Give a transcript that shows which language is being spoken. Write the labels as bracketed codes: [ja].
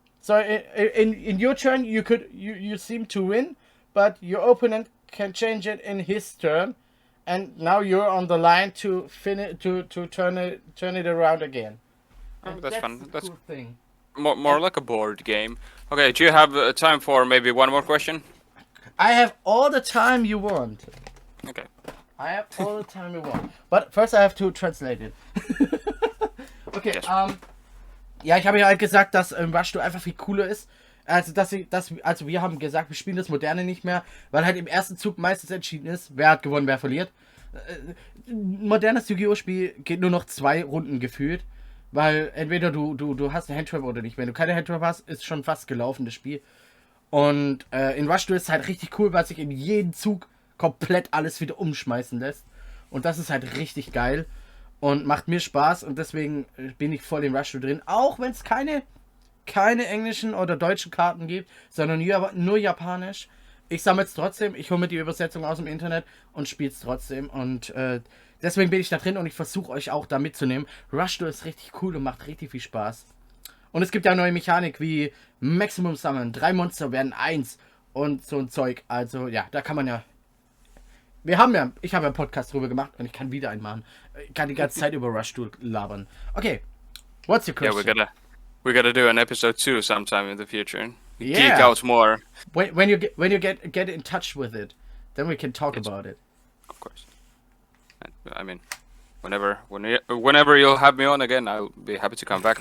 [en] So in your turn, you seem to win, but your opponent can change it in his turn, and now you're on the line to turn it around again. Oh, And that's fun. the That's cool thing. more like a board game. Okay, do you have time for maybe one more question? I have all the time you want. Okay. I have all the time you want. But first I have to translate it. Okay, Yes. [de] ja, ich habe ja halt gesagt, dass Rush Duel einfach viel cooler ist. Also wir haben gesagt, wir spielen das Moderne nicht mehr, weil halt im ersten Zug meistens entschieden ist, wer hat gewonnen, wer verliert. Ein modernes Yu-Gi-Oh! Spiel geht nur noch 2 Runden gefühlt, weil entweder du hast eine Handtrap oder nicht. Wenn du keine Handtrap hast, ist schon fast gelaufen, das Spiel. Und in Rush Duel ist es halt richtig cool, weil sich in jedem Zug komplett alles wieder umschmeißen lässt. Und das ist halt richtig geil und macht mir Spaß und deswegen bin ich voll in Rush Duel drin, auch wenn es keine englischen oder deutschen Karten gibt, sondern nur japanisch. Ich sammle es trotzdem, ich hole mir die Übersetzung aus dem Internet und spiele es trotzdem. Und deswegen bin ich da drin und ich versuche euch auch da mitzunehmen. Rush Duel ist richtig cool und macht richtig viel Spaß. Und es gibt ja neue Mechanik wie Maximum Summon, 3 Monster werden 1 und so ein Zeug. Also ja, da kann man ja... ich habe ja einen Podcast drüber gemacht und ich kann wieder einen machen. Ich kann die ganze Zeit über Rush Duel labern. [en] Okay, what's your question? Yeah, we gotta do an episode 2 sometime in the future. Yeah. Geek out more. When you get in touch with it, then we can talk about it. Of course. I mean, whenever you'll have me on again, I'll be happy to come back.